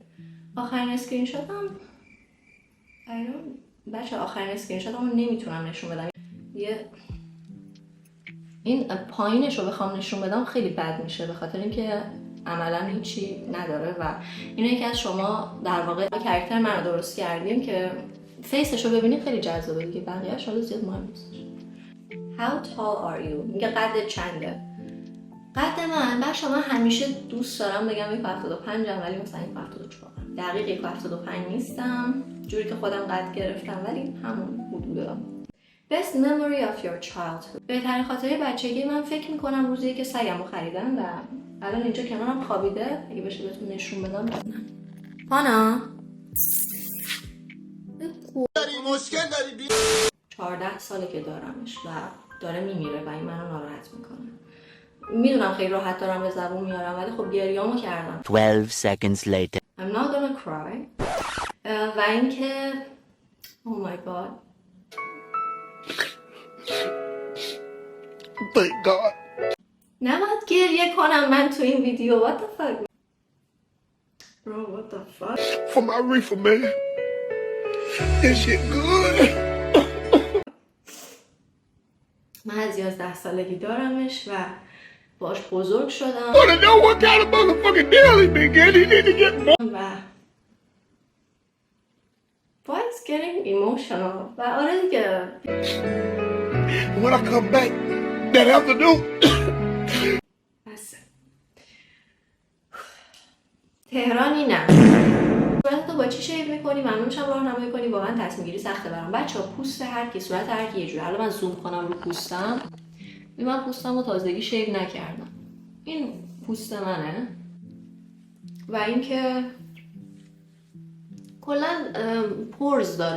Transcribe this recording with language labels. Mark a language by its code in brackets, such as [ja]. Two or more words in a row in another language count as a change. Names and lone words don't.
[fa] آخرین اسکرین شاتم آخرین اسکرین شاتم رو نمیتونم نشون بدم. این پایینش رو بخوام نشون بدم خیلی بد میشه به خاطر اینکه عملا هیچی نداره و اینه که از شما در واقع کاراکتر من رو درست کردیم که فیسش رو ببینید خیلی جذابه دیگه. بقیه‌اش حالا زیاد مهم نیستش. [en] How tall are you؟ [fa] میگه قد چنده؟ قد من بچه‌ها من همیشه دوست دارم بگم 1.75 ام ولی مثلا 1.74 ام. دقیق 1.75 نیستم جوری که خودم قد گرفتم ولی همون حدودا. [en] Best memory of your childhood. [fa] بهترین خاطره بچگی من فکر میکنم روزی که سگمو خریدم و الان اینجا کنارم خوابیده. اگه بشه بهتون نشون بدم. پانا مشکل داری 14 ساله که دارمش و داره میمیره و این منو ناراحت میکنه. میدونم خیلی راحت دارم به زبون میارم ولی خب گریامو کردم. [en] 12 seconds later. I'm not gonna cry. [fa] و اینکه [en] oh my god. Thank God. [fa] نباید گریه کنم من تو این ویدیو. [en] What the fuck bro, what the fuck. For my reefer, man. This shit good. [fa] من از 11 سالگی دارمش و باش بزرگ شدم [en] Wanna know what kind of motherfucking deal he been getting? He need to get more. و why is getting emotional. [fa] و آره دیگه [en] When I come back that afternoon. [fa] بس تهرانی نه. صورتتو با چی شیو میکنی؟ ممنون میشم راهنمایی کنی. واقعا تصمیم گیری سخته برام. بچه‌ها پوست هر کی، صورت هر کی یه جوره. حالا من زوم کنم رو پوستم. من پوستمو تازگی شیو نکردم. این پوست منه و اینکه کلا پورز داره.